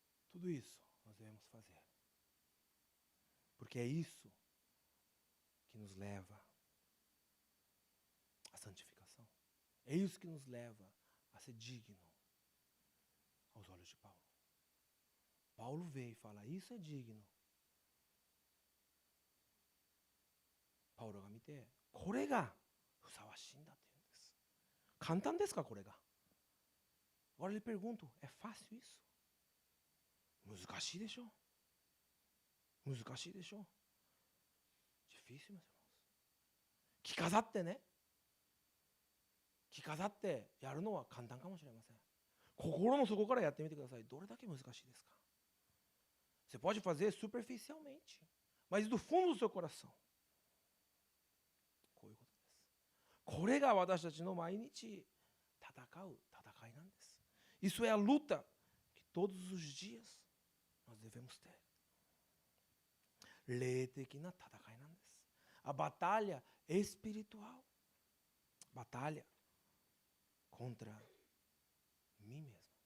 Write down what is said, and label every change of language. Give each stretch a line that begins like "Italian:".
Portuguese: Tudo isso nós devemos fazer. Porque é isso que nos leva à santificação. É isso que nos leva a ser digno aos olhos de Paulo. Paulo veio e fala, isso é digno.
Japanese: Pauloが見て、これがふさわしいんだって言うんです。簡単ですか、これが。
Portuguese: Agora eu lhe pergunto, é fácil isso?
Japanese: 難しいでしょ?難しいでしょ?
Portuguese: Difícil, meus irmãos.
Japanese: 着飾ってね。着飾ってやるのは簡単かもしれません。心の底からやってみてください。どれだけ難しいですか?
Portuguese: Você pode fazer superficialmente, mas do fundo do seu coração.
Japanese: こういうことです。これが私たちの毎日戦う戦いなんです。
Portuguese: Isso é a luta que todos os dias nós devemos ter.
Japanese: 霊的な戦いなんです。
Portuguese: A batalha espiritual. Batalha contra mim mesmo.